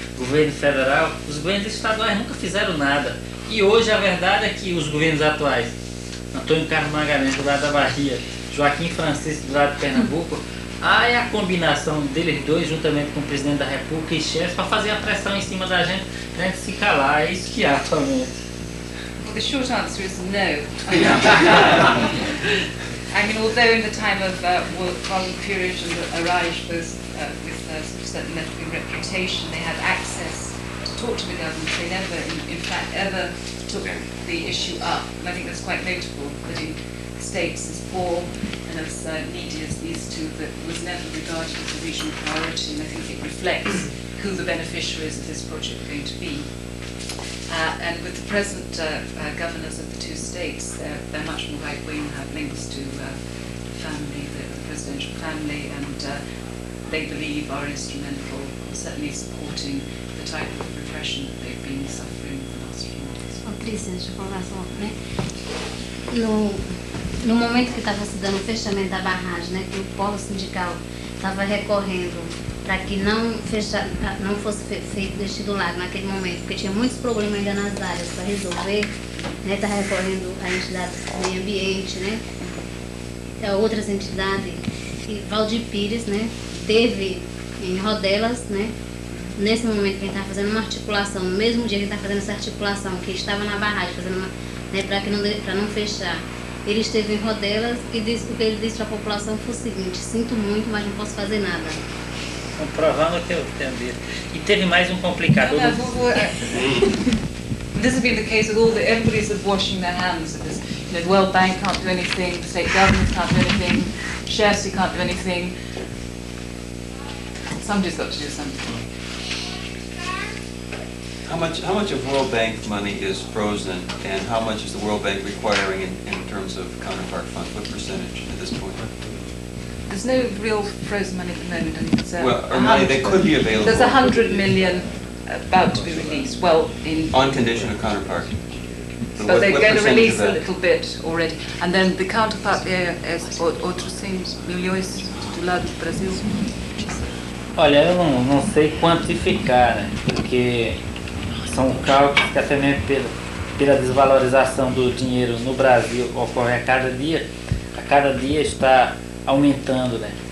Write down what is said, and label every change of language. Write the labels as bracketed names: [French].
[Portuguese] Governo federal, os governos estaduais nunca fizeram nada. E hoje a verdade é que os governos atuais, Antônio Carlos Magalhães do lado da Bahia, Joaquim Francisco do lado de Pernambuco, é a combinação deles dois, juntamente com o presidente da República e chefes, para fazer a pressão em cima da gente, pra gente se calar. É isso que há atualmente. [English] The short answer is no. I mean, although in the time of Valdir and Arraes, both with a certain left-wing reputation, they had access to talk to the government, they never, in fact, ever took the issue up. And I think that's quite notable, that in states as poor and as needy as these two, that was never regarded as a regional priority, and I think it reflects who the beneficiaries of this project are going to be. And with the present governors of the two states, they're much more right-wing, have links to family, the presidential family, and they believe are instrumental, certainly supporting the type of repression that they've been suffering in the last few months. [Portuguese] Patrícia, deixa eu falar só, né? No momento que estava se dando o fechamento da barragem, né, que o Polo Sindical estava recorrendo para que não fosse feito deste do lago naquele momento, porque tinha muitos problemas ainda nas áreas para resolver, né, está recorrendo a entidades do meio ambiente, né, a outras entidades, e Valdir Pires, né, teve em Rodelas, né, nesse momento que ele estava fazendo uma articulação, no mesmo dia que ele estava fazendo essa articulação, que estava na barragem, fazendo uma, né, para não fechar, ele esteve em Rodelas e disse, o que ele disse para a população foi o seguinte: sinto muito, mas não posso fazer nada. Comprovando o que eu entendi. E teve mais um complicador. [English] This has been the case with all everybody's sort of washing their hands of this. You know, the World Bank can't do anything, the state governments can't do anything, Chelsea can't do anything. Somebody's got to do something. How much of World Bank money is frozen, and how much is the World Bank requiring in terms of counterpart funds? What percentage at this point? There's no real frozen money at the moment. I think it's or money that could be available. There's 100 million about to be released. Well, on condition of counterpart. But they're going to release a little bit already. And then the counterpart there is [Portuguese] outros 100 milhões do lado do Brasil. Olha, eu não sei quantificar, né? Porque são cálculos que até mesmo pela desvalorização do dinheiro no Brasil ocorre a cada dia está aumentando, né?